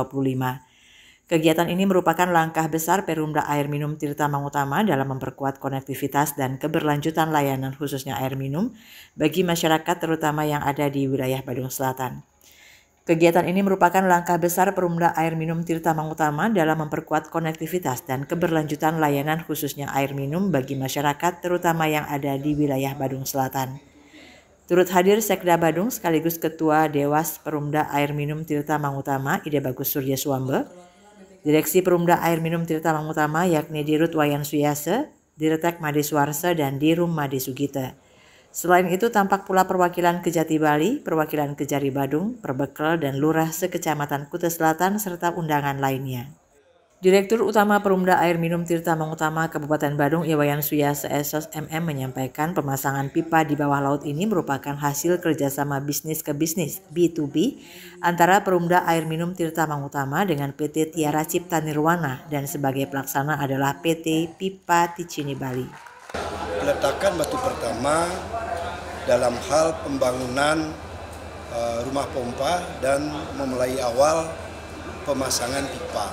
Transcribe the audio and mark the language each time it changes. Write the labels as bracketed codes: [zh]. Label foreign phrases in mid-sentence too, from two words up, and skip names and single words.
[id] Kegiatan ini merupakan langkah besar Perumda Air Minum Tirta Mangutama dalam memperkuat konektivitas dan keberlanjutan layanan khususnya air minum bagi masyarakat terutama yang ada di wilayah Badung Selatan. Kegiatan ini merupakan langkah besar Perumda Air Minum Tirta Mangutama dalam memperkuat konektivitas dan keberlanjutan layanan khususnya air minum bagi masyarakat terutama yang ada di wilayah Badung Selatan. Turut hadir Sekda Badung sekaligus Ketua Dewas Perumda Air Minum Tirta Mangutama Ide Bagus Surya Suambe, Direksi Perumda Air Minum Tirta Mangutama yakni Dirut Wayan Suyase, Dirtek Made Suwarse dan Dirum Made Sugite. Selain itu tampak pula perwakilan Kejati Bali, perwakilan Kejari Badung, Perbekel dan Lurah sekecamatan Kuta Selatan serta undangan lainnya. Direktur Utama Perumda Air Minum Tirta Mangutama Kabupaten Badung Iwayan Suyase Esos MM menyampaikan pemasangan pipa di bawah laut ini merupakan hasil kerjasama bisnis ke bisnis B2B antara Perumda Air Minum Tirta Mangutama dengan PT Tiara Cipta Nirwana dan sebagai pelaksana adalah PT Pipa Ticini Bali. Peletakan batu pertama dalam hal pembangunan rumah pompa dan memulai awal pemasangan pipa.